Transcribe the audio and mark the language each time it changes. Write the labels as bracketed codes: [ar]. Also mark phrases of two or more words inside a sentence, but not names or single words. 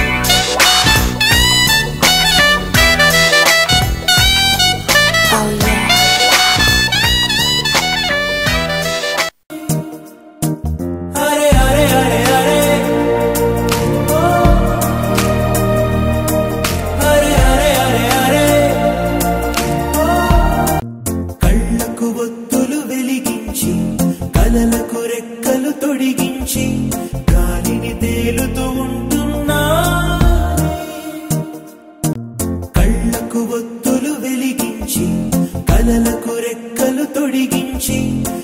[en] Oh yeah. [sa] Hare hare hare hare oh hare hare hare hare [te] oh కళ్ళకు ఒత్తులు వెలిగించి కలలకు రెక్కలు తొడిగించి గాలిని తేలుతూ ఉంటున్నా కళ్ళకు ఒత్తులు వెలిగించి కలలకు రెక్కలు తొడిగించి